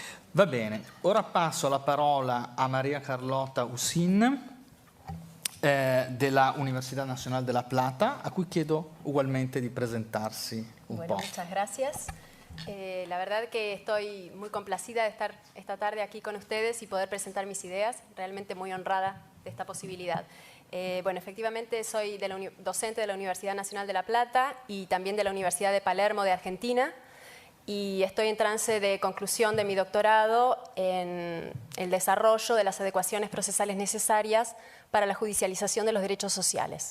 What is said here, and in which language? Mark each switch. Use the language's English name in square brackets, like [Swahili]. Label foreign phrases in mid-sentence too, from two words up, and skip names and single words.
[Italian] Va bene, ora passo la parola a María Carlota Usín della Universidad Nacional de La Plata, a cui chiedo ugualmente di presentarsi un po'. [Spanish] Muchas gracias. La verdad que estoy muy complacida de estar esta tarde aquí con ustedes y poder presentar mis ideas, realmente muy honrada de esta posibilidad. Bueno, efectivamente soy docente de la Universidad Nacional de La Plata y también de la Universidad de Palermo de Argentina, y estoy en trance de conclusión de mi doctorado en el desarrollo de las adecuaciones procesales necesarias para la judicialización de los derechos sociales.